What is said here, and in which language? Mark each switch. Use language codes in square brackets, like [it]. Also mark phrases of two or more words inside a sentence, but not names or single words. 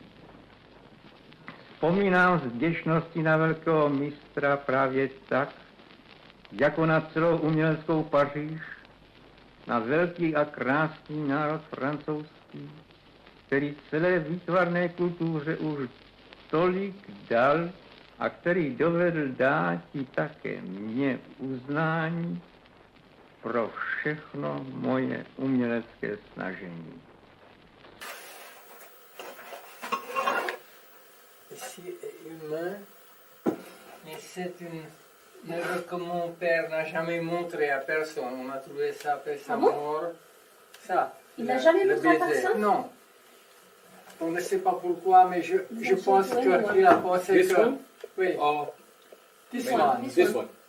[cs] Vzpomínám z vděčnosti na velkého mistra právě tak, jako na celou uměleckou Paříž, na velký a krásný národ francouzský, který celé výtvarné kultuře už tolik dal a který dovedl dát i také mně uznání pro všechno moje umělecké snažení. [fr] Si humain, mais c'est une œuvre que mon père n'a jamais montrée à personne. On a trouvé ça après sa mort. Ça. Il n'a jamais montré à baiser. personne? Non. On ne sait pas pourquoi, mais je pense qu'il a pensé [en] This [fr] que... [en] one? [fr] Oui. [en] Oh, This one, one. this one.